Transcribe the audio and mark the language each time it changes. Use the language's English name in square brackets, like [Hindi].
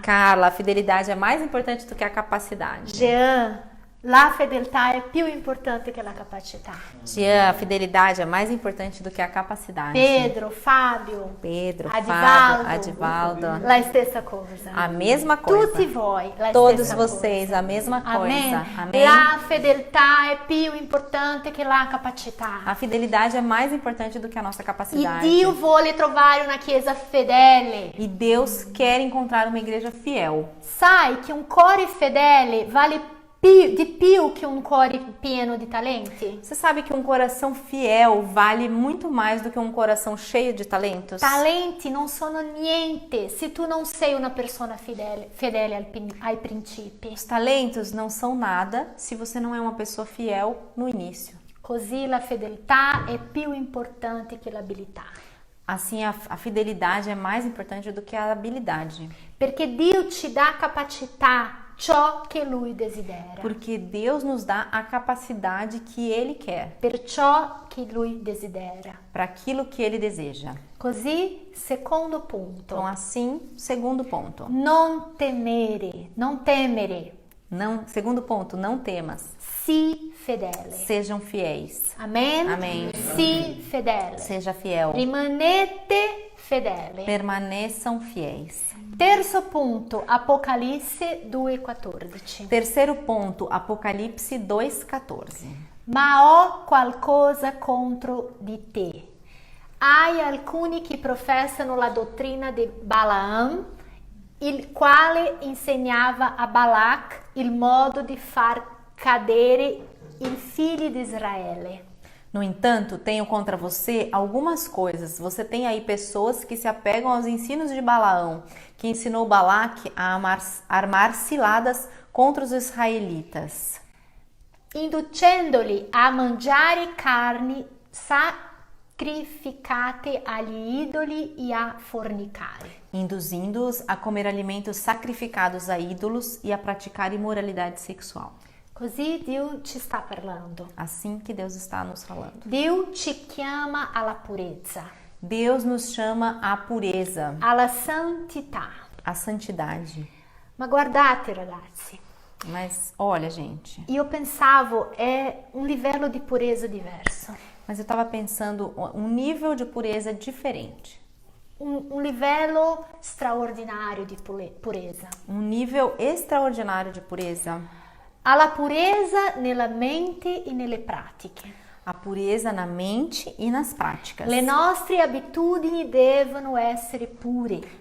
[Portuguese] Carla, a fidelidade é mais importante do que a capacidade. [Italian] Jean, la fedeltà è più importante che la capacità. [Portuguese] Jean, a fidelidade é mais importante do que a capacidade. [Italian] Pedro, Fábio, [Portuguese] Pedro, [Italian] Adivaldo, [Portuguese] Fábio, Adivaldo, [Italian] la stessa cosa. [Portuguese] a mesma coisa. [Italian] Tutti voi, la [Portuguese] Todos [Italian] stessa [Portuguese] vocês, [Italian] cosa. [Portuguese] a mesma coisa. [Italian] Amen. [Portuguese] Amém? [Italian] La fedeltà è più importante che la capacità. [Portuguese] A fidelidade é mais importante do que a nossa [Italian] E [Portuguese] capacidade. [Italian] Dio vuole trovare una chiesa fedele. [Portuguese] E Deus quer encontrar uma igreja fiel. [Italian] Sai che un cuore fedele vale di più che un cuore pieno di talenti? [Portuguese] Você sabe que um coração fiel vale muito mais do que um coração cheio de talentos? [Italian] Talenti non sono niente se tu non sei una persona fedele ai principi. [Portuguese] Os talentos não são nada se você não é uma pessoa fiel no início. [Italian] Così la fedeltà è più importante che l'abilità. [Portuguese] Assim, a fidelidade é mais importante do que a habilidade. [Italian] Perché Dio ci dà capacità, ciò che Lui desidera. [Portuguese] Porque Deus nos dá a capacidade que Ele quer, [Italian] Per ciò che Lui desidera. [Portuguese] para aquilo que Ele deseja. [Italian] Così, secondo punto. [Portuguese] Então, assim, segundo ponto. [Italian] Non temere, non temere. [Portuguese] Não, segundo ponto, não temas. [Italian] Sii fedele. [Portuguese] Sejam fiéis. [Italian] Amen? [Portuguese] Amém. [Italian] Sii fedele. [Portuguese] Seja fiel. [Italian] Rimanete fedele. [Portuguese] Permaneçam fiéis. [Italian] Terzo punto, Apocalisse 2,14. [Portuguese] Terceiro ponto, Apocalipse 2,14. [Italian] Ma ho qualcosa contro di te. Hai alcuni che professano la dottrina di Balaam, il quale insegnava a Balac il modo di far cadere i figli di Israele. [Portuguese] No entanto, tenho contra você algumas coisas. Você tem aí pessoas que se apegam aos ensinos de Balaão, que ensinou Balaque a armar ciladas contra os israelitas, [Italian] Inducendoli a mangiare carni sacrificate agli idoli e a fornicare. [Portuguese] induzindo-os a comer alimentos sacrificados a ídolos e a praticar imoralidade sexual. [Italian] Così Dio ci sta parlando. [Portuguese] Assim que Deus está nos falando. [Italian] Dio ci chiama alla purezza, [Portuguese] Deus nos chama à pureza, [Italian] alla santità. [Portuguese] à santidade. [Italian] Ma guardate ragazzi, [Portuguese] Mas olha, gente, [Italian] io pensavo è un livello di purezza diverso, [Portuguese] mas eu estava pensando um nível de pureza diferente. [Italian] un livello straordinario di purezza. [Portuguese] Um nível extraordinário de pureza. [Italian] Alla purezza nella mente e nelle pratiche. [Portuguese] A pureza na mente e nas práticas. [Italian] Le nostre abitudini devono essere pure.